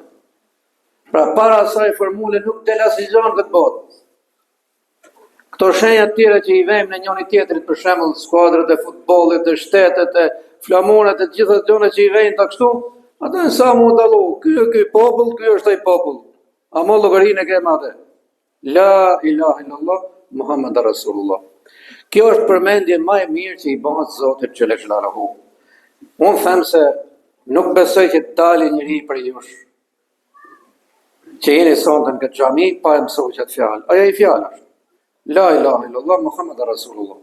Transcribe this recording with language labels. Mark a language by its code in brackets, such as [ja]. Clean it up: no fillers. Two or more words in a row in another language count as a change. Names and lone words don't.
[sq] Pra para asaj formule nuk del asnjë gjë në këtë botë. Këto shenja të tjera që I vëmë në njëri tjetrit, për shembull skuadrat e futbollit, e shtetet, e flamurat, e gjitha gjërat që I vënë ta kështu, atë sa mund dallu, ky popull, ky është ai popull. Ama llogarinë e kemë atë. [ar] لا إله إلا الله محمد رسول الله. [sq] Kjo është përmendje më e mirë që I bëhet Zotit Xhelel Xhelaluhu. Unë them se nuk besoj që të dalë njëri për jush që jeni sonte në këtë xhami pa e mësuar këtë fjalë. Ajo I fjalë është [ar] لا إله إلا الله محمد رسول الله.